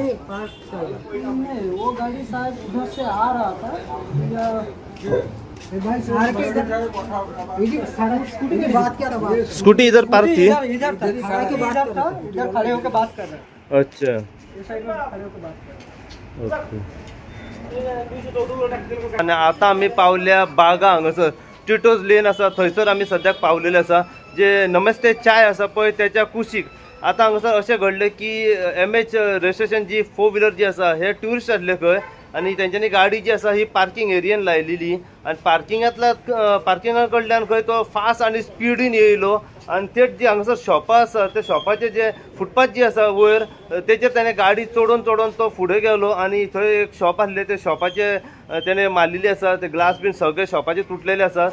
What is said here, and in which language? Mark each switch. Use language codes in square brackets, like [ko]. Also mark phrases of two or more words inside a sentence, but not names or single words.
[hi] नहीं, वो गाड़ी शायद उधर से आ रहा था या स्कूटी की बात क्या रहा? स्कूटी इधर पार्क थी? इधर था, इधर खड़े होकर बात कर रहे हैं। अच्छा, इस साइड में खड़े होकर बात कर रहे हैं। ओके। [kok] आणि आता आम्ही पावल्या बागा हांगासर टिटोज लेन आसा थंयसर आम्ही सद्याक पावलेले आसा। जे नमस्ते चाय आसा पळय त्याच्या कुशीक आता हांगासर अशें घडलें की MH रजिस्ट्रेशन जी 4 व्हीलर जी आसा हे ट्युरिस्ट आसले खंय आणि त्यांच्यानी गाडी जी आसा ही पार्किंग एरियेन लायलेली आणि पार्किंगा कडल्यान खंय तो फास्ट आणि स्पीडीन येयलो आणि थेट जी हांगासर शॉपां आसा त्या शॉपाचे जे फुटपाथ जी आसा वयर तेचेर त्याने गाडी चोडून तो फुडें गेलो आणि थंय एक शॉप आसलें ते शॉपाचे त्याने मारलेली आसा, ते ग्लास बीन सगळे शॉपाचे तुटलेले आसा।